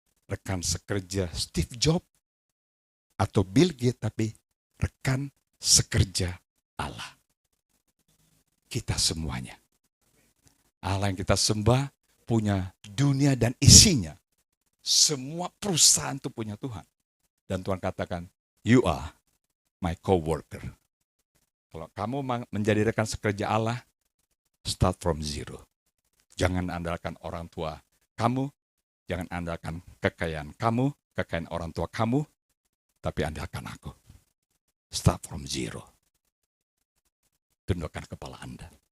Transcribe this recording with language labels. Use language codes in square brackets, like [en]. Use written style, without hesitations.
[id] Rekan sekerja Steve Jobs atau Bill Gates, tapi rekan sekerja Allah. Kita semuanya. Allah yang kita sembah punya dunia dan isinya. Semua perusahaan itu punya Tuhan. Dan Tuhan katakan, [en] you are my co-worker. [id] Kalau kamu menjadi rekan sekerja Allah, [en] start from zero. [id] Jangan andalkan orang tua kamu, jangan andalkan kekayaan kamu, kekayaan orang tua kamu, tapi andalkan aku. [en] Start from zero. [id] Tundukkan kepala Anda.